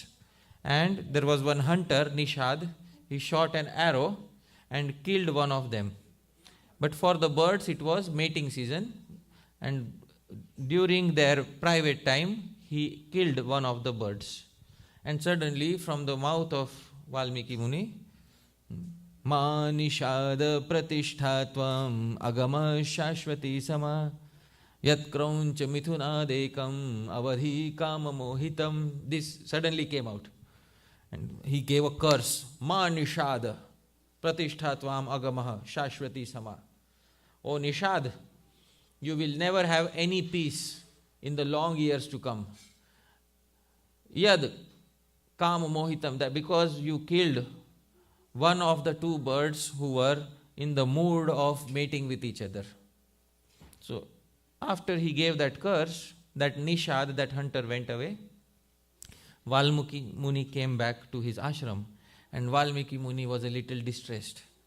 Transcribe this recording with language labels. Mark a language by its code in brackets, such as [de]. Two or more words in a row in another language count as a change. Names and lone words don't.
[en] And there was one hunter, Nishad. He shot an arrow and killed one of them. But for the birds, it was mating season. And during their private time, he killed one of the birds. And suddenly, from the mouth of Valmiki Muni, [sa] मा निषाद प्रतिष्ठां त्वमगमः शाश्वतीः समाः यत्क्रौञ्चमिथुनादेकम् अवधीः काममोहितम्. [en] This suddenly came out. And he gave a curse. [sa] मा निषाद प्रतिष्ठां त्वमगमः शाश्वतीः समाः. [en] O Nishad, you will never have any peace in the long years to come. [sa] यत् काममोहितम्, [en] that because you killed one of the 2 birds who were in the mood of mating with each other. So, after he gave that curse, that Nishad, that hunter, went away. Valmiki Muni came back to his ashram, and Valmiki Muni was a little distressed.